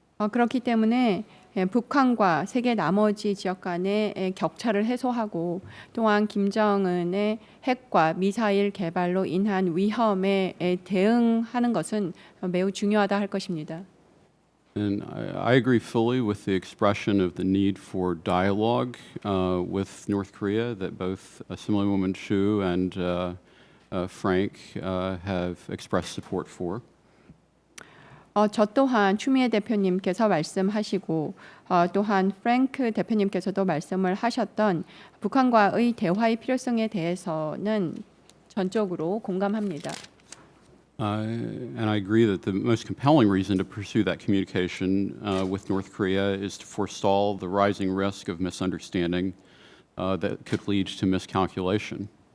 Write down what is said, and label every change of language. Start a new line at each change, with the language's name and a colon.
Korean: 그렇기 때문에 북한과 세계 나머지 지역 간의 격차를 해소하고 또한 김정은의 핵과 미사일 개발로 인한 위험에 대응하는 것은 매우 중요하다 할 것입니다.
English: And I agree fully with the expression of the need for dialogue with North Korea that both Assemblywoman Chu and Frank have expressed support for.
Korean: 저 또한 추미애 대표님께서 말씀하시고 또한 프랭크 대표님께서도 말씀을 하셨던 북한과의 대화의 필요성에 대해서는 전적으로 공감합니다.
English: And I agree that the most compelling reason to pursue that communication with North Korea is to forestall the rising risk of misunderstanding that could lead to miscalculation.